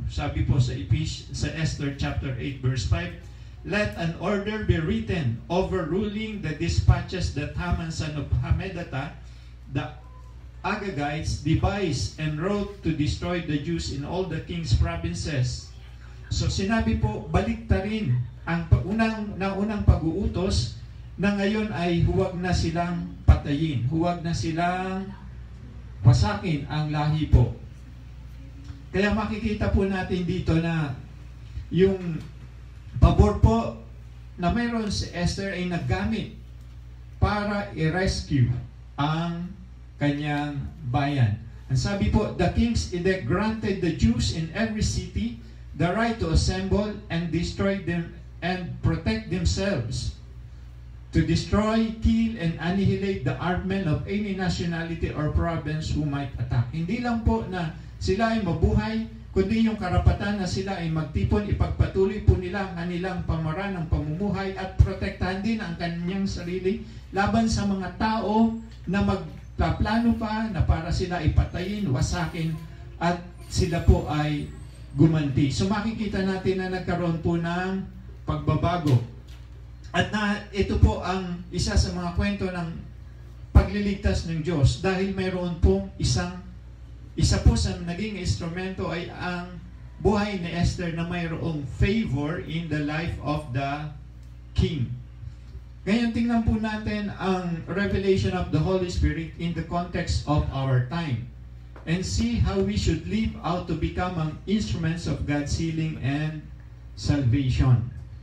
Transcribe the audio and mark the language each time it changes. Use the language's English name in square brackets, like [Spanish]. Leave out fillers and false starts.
[Filipino] Sabi po sa [English] Esther chapter 8 verse 5, let an order be written overruling the dispatches that Haman son of Hammedatha, the Agagites, devised and wrote to destroy the Jews in all the king's provinces. [Filipino] So sinabi po, baliktarin ang unang pag-uutos na ngayon ay huwag na silang patayin, huwag na silang wasakin ang lahi po. Kaya makikita po natin dito na yung pabor po na mayroon si Esther ay naggamit para i-rescue ang kanyang bayan. Ang sabi po, [English] the king's edict granted the Jews in every city the right to assemble and destroy them and protect themselves, to destroy, kill, and annihilate the armed men of any nationality or province who might attack. [Filipino] Hindi lang po na sila ay mabuhay, kundi yung karapatan na sila ay magtipon, ipagpatuloy po nila ang kanilang pamaraan ng pamumuhay at protektahan din ang kanyang sarili laban sa mga tao na magpaplano pa na para sila ipatayin, wasakin, at sila po ay gumanti. So makikita natin na nagkaroon po ng pagbabago. At na ito po ang isa sa mga kwento ng pagliligtas ng Diyos dahil mayroon pong isa po sa naging instrumento ay ang buhay ni Esther na mayroong favor [English] in the life of the king. [Filipino] Ngayon tingnan po natin ang [English] revelation of the Holy Spirit in the context of our time and see how we should live out to become instruments of God's healing and salvation.